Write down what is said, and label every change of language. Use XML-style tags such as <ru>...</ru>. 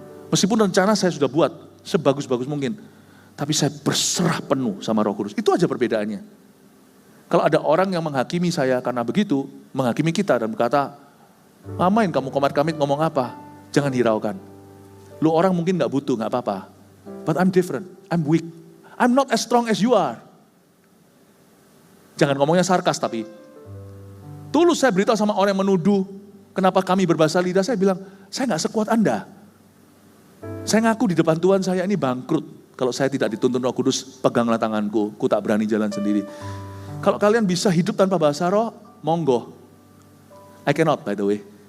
<id>Meskipun rencana saya sudah buat sebagus-bagus mungkin, tapi saya berserah penuh sama Roh Kudus. Itu aja perbedaannya. Kalau ada orang yang menghakimi saya karena begitu, menghakimi kita dan berkata, ngapain kamu komar-kamit ngomong apa? Jangan hiraukan. Lu orang mungkin gak butuh, gak apa-apa.</id> <en>But I'm different, I'm weak. I'm not as strong as you are.</en> <id>Jangan ngomongnya sarkas tapi. Tulus saya beritahu sama orang yang menuduh, kenapa kami berbahasa lidah, saya bilang, saya gak sekuat Anda. Saya ngaku di depan Tuhan saya ini bangkrut. Kalau saya tidak dituntun Roh Kudus, peganglah tanganku, ku tak berani jalan sendiri. Kalau kalian bisa hidup tanpa bahasa roh, monggo. I cannot by the way.</id>